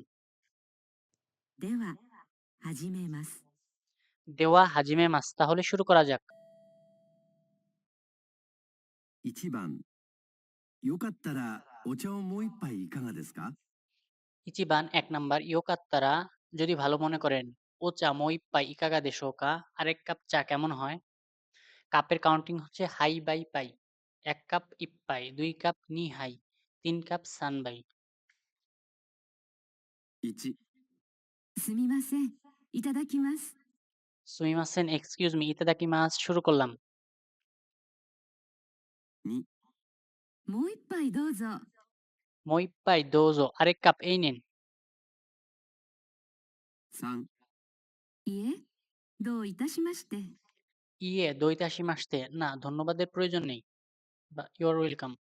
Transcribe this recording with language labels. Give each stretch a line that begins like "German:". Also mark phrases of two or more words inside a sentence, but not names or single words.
Japanese: では、始めます。
Bangla: দেওয়া
Japanese: はじめ ます
Bangla: তাহলে শুরু করা যাক।
Japanese: 1 番、よかったらお茶をもう一杯いかがですか？
Bangla: ইচিবান 1 নাম্বার ইয়োকাত্তারা যদি ভালো মনে করেন
Japanese: お茶 もう一杯 いかが ですか
Bangla: আরেক কাপ চা কেমন হয়? কাপের কাউন্টিং হচ্ছে
Japanese: 杯 杯 杯
Bangla: 1 কাপ ইপ্পাই 2 কাপ
Japanese: 二杯
Bangla: 3 কাপ
Japanese: 三杯. 1、すみません。いただきます。
Bangla: সুমিমাসেন
English: excuse me
Bangla: ইতাদাকিমাস শুরু করলাম।
Japanese: 2、もう一杯どうぞ。もう一杯 どうぞ
Bangla: আরেক কাপ এই নিন।
Japanese: 3、いえ、どういたしまして。いえ どういたし まして
Bangla: না ধন্যবাদের প্রয়োজন নেই বা
English: you are welcome.